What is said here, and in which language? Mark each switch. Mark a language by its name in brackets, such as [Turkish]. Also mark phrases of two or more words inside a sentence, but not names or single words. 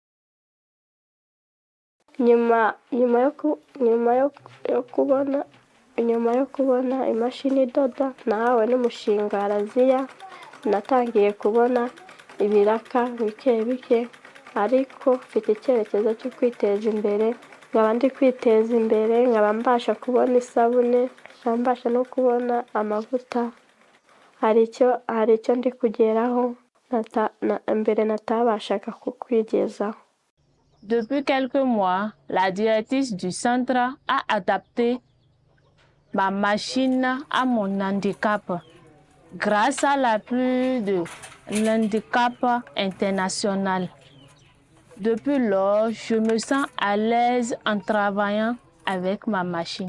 [Kinyarwanda] nyuma yo kubona nyuma yo kubona imashini idoda nahawe n'umushinga Halaziya, natangiye kubona ibiraka bike bike, ariko mfite icyerekezo cyo kwiteza imbere, nkaba ndi kwiteza imbere, nkaba mbasha kubona isabune, nkaba mbasha no kubona amavuta. Hari icyo ndi kugeraho mbere natabashaga kukwigezaho. [French] Depuis quelques mois, la directrice du centre a adapté ma machine à mon handicap grâce à l'appui de l'handicap international. Depuis lors, je me sens à l'aise en travaillant avec ma machine.